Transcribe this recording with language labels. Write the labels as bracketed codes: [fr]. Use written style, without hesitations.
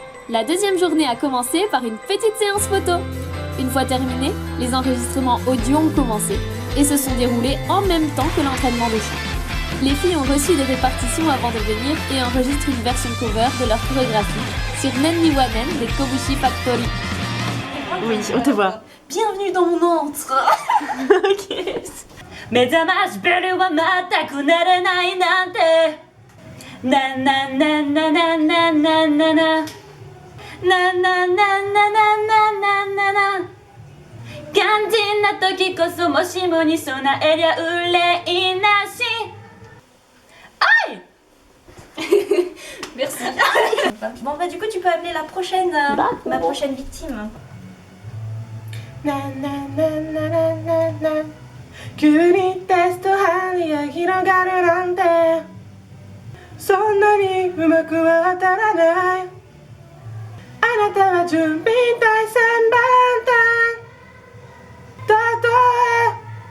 [fr] La deuxième journée a commencé par une petite séance photo. Une fois terminée, les enregistrements audio ont commencé. et se sont déroulées en même temps que l'entraînement de chant. Les filles ont reçu des répartitions avant de venir et enregistrent une version cover de leur chorégraphie sur Nenni Wanen des Kobushi Factory. Oui, on te voit. Bienvenue dans mon antre. Ok. [ja] 目覚ましベルは全く鳴れないなんてななななななななななななななななな肝心な時こそもしもに備えりゃ憂いなし。 [fr] Aïe. Merci. Bon bah du coup tu peux appeler la prochaine, ma prochaine victime. Na na na na na na na. [ja] 急にテスト範囲が広がるなんてそんなにうまくは当たらない。あなたは準備体千万端たとえ